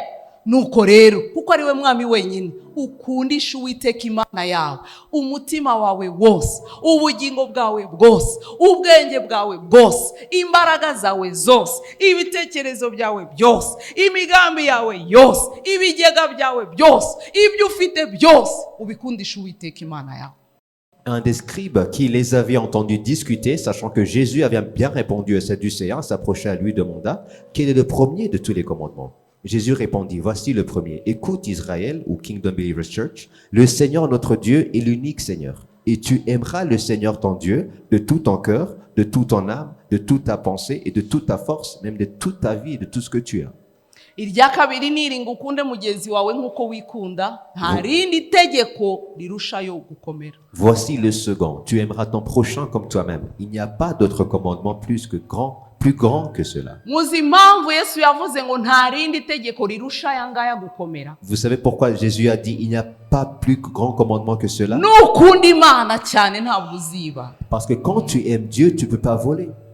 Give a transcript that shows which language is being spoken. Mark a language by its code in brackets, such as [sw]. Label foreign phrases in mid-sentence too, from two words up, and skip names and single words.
[rw] Nuko rero kuko ari we mwami wenyine, ukundisha Uwiteka Imana yawe umutima wawe wose, ubugingo bwawe bwose, ubwenge bwawe bwose, imbaraga zawe zose, ibitekerezo byawe byose, imigambi yawe yose, ibigega byawe byose, ibyo ufite byose, ubikundisha Uwiteka Imana yawe. [fr] Un des scribes qui les avait entendus discuter, sachant que Jésus avait bien répondu à Sadducéens, s'approcha à lui et demanda quel est le premier de tous les commandements. Jésus répondit, voici le premier. Écoute Israël ou Kingdom Believers Church, le Seigneur notre Dieu est l'unique Seigneur. Et tu aimeras le Seigneur ton Dieu de tout ton cœur, de toute ton âme, de toute ta pensée et de toute ta force, même de toute ta vie et de tout ce que tu as. [rw] Irya kabiri niringa ukunde mugenzi wawe nkuko wikunda, nta rindi tegeko rirushayo gukomera. [fr] Voici le second, tu aimeras ton prochain comme toi-même. Il n'y a pas d'autre commandement plus grand que cela. Vous savez pourquoi Jésus a dit il n'y a pas plus grand commandement que cela? Parce que quand tu aimes Dieu, tu ne peux pas voler.